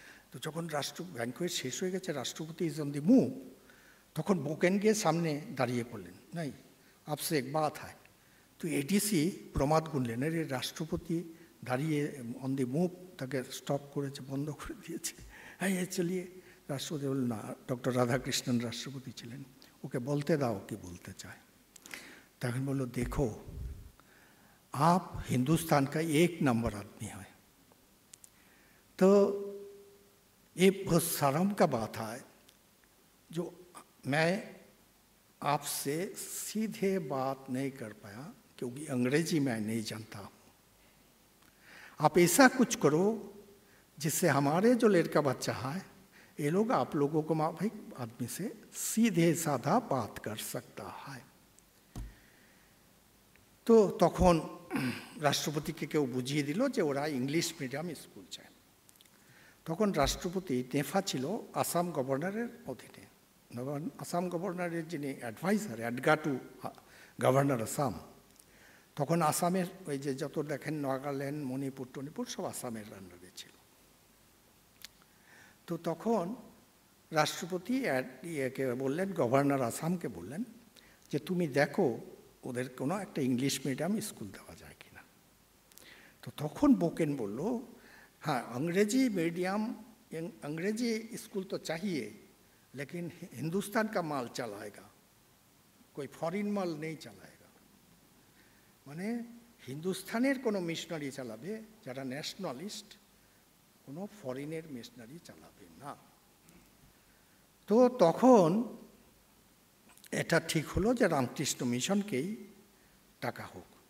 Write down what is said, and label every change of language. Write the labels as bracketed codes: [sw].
[bn] তো যখন ব্যাঙ্কোয়েট শেষ হয়ে গেছে, রাষ্ট্রপতি [en] is on the move, [bn] তখন বোকেন গিয়ে সামনে দাঁড়িয়ে পড়লেন, [hi] নাই আপসে এক বাত হয়। [bn] তো এডিসি প্রমাদ গুনলেন, এর রাষ্ট্রপতি দাঁড়িয়ে [en] on the move, [bn] তাকে স্টপ করেছে, বন্ধ করে দিয়েছে। [hi] হ্যাঁ চলিয়ে। [bn] রাষ্ট্রপতি বললেন না, ডক্টর রাধাকৃষ্ণন রাষ্ট্রপতি ছিলেন, ওকে বলতে দাও কি বলতে চায়। তখন বললো, [hi] देखो आप हिंदुस्तान का 1 नंबर आदमी है, तो ये बहुत शर्म का बात है जो मैं आपसे सीधे बात नहीं कर पाया क्योंकि अंग्रेजी मैं नहीं जानता हूँ। आप ऐसा कुछ करो जिससे हमारे जो लड़का बच्चा है ये लोग आप लोगों को माफिक आदमी से सीधे साधा बात कर सकता है। [bn] तो তখন রাষ্ট্রপতিকে কেউ বুঝিয়ে দিল যে ওরা ইংলিশ মিডিয়াম স্কুল চায়। তখন রাষ্ট্রপতি নেফা ছিল আসাম গভর্নরের অধীনে। আসাম গভর্নরের যিনি অ্যাডভাইজার, অ্যাডগাটু গভর্নর আসাম, তখন আসামের ওই যে যত দেখেন নাগাল্যান্ড, মণিপুর টনিপুর সব আসামের আন্ডারে ছিল। তো তখন রাষ্ট্রপতি ইয়েকে বললেন, গভর্নর আসামকে বললেন যে তুমি দেখো ওদের কোনো একটা ইংলিশ মিডিয়াম স্কুল দেওয়া যায় কিনা। তো তখন বোকেন বলল, [hi] हाँ अंग्रेजी मीडियम अंग्रेजी स्कूल तो चाहिए लेकिन हिंदुस्तान का माल चलाएगा, कोई फॉरेन माल नहीं चलाएगा। [bn] মানে হিন্দুস্তানের কোনো মিশনারি চালাবে যারা ন্যাশনালিস্ট, কোনো ফরেনের মিশনারি চালাবে না। তো তখন এটা ঠিক হলো যে রামকৃষ্ণ মিশনকেই টাকা হোক।